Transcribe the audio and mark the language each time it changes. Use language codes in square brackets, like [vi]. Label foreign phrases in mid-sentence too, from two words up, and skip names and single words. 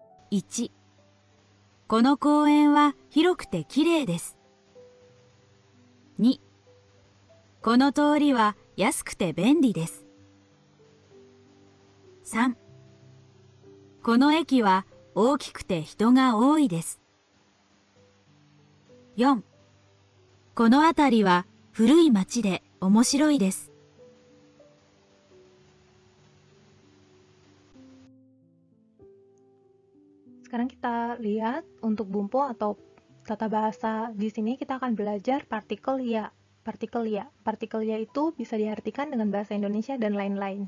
[ja] 1、この公園は広くてきれいです。2、この通りは安くて便利です。3、この駅は大きくて人が多いです。4、この辺りは古い町で面白いです。 [id] Sekarang kita lihat untuk bumpo atau tata bahasa. Di sini kita akan belajar partikel ya. Partikel ya. Partikel ya itu bisa diartikan dengan bahasa Indonesia dan lain-lain.